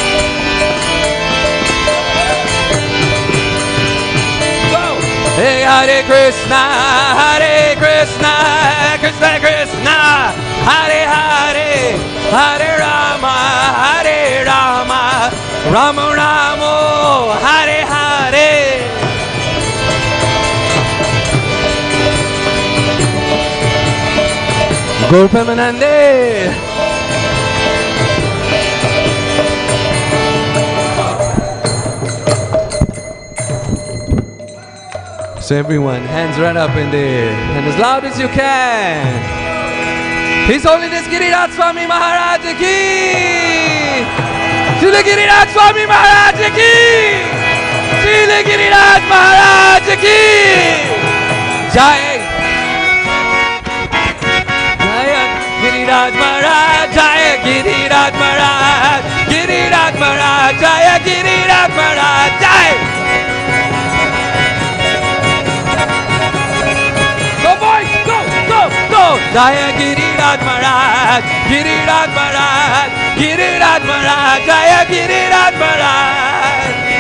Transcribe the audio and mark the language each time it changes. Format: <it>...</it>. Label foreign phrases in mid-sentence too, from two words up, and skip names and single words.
<sa>हे, हरे कृष्ण कृष्ण हरे हरे हरे राम राम हरे हरे. गौर प्रेमानन्दे.</sa> <en>So everyone, hands right up in there, and as loud as you can. His Holiness</en> <hi>गिरिराज स्वामी महाराज की! श्रील गिरिराज स्वामी महाराज की! श्रील गिरिराज महाराज की! जय! जय गिरिराज महाराज! जय गिरिराज महाराज! गिरिराज महाराज! जय गिरिराज महाराज! जय! जय गिरिराज महाराज, गिरिराज महाराज, गिरिराज महाराज, जय गिरिराज महाराज.</hi>